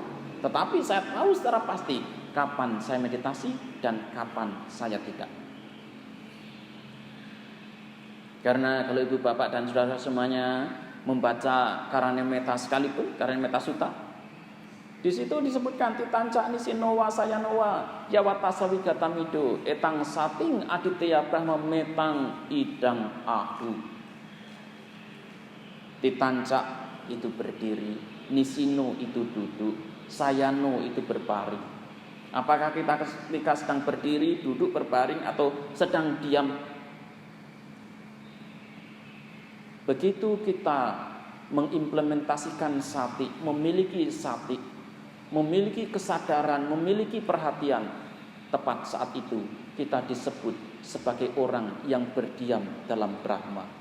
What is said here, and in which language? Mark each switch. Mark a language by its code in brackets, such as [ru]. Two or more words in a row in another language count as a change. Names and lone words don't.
[id] Tetapi saya tahu secara pasti kapan saya meditasi dan kapan saya tidak. Karena kalau ibu bapak dan saudara semuanya membaca Karanameta sekalipun, Karanameta Sutta, di situ disebutkan [pi] titanca nisinowa sayanowa yawata sawigatamido etang sating aditya brahma metang idang ahu. [id] Titanca itu berdiri, nisino itu duduk, sayano itu berbaring. Apakah kita ketika sedang berdiri, duduk, berbaring, atau sedang diam? Begitu kita mengimplementasikan sati, memiliki sati, memiliki kesadaran, memiliki perhatian, tepat saat itu kita disebut sebagai orang yang berdiam dalam Brahma.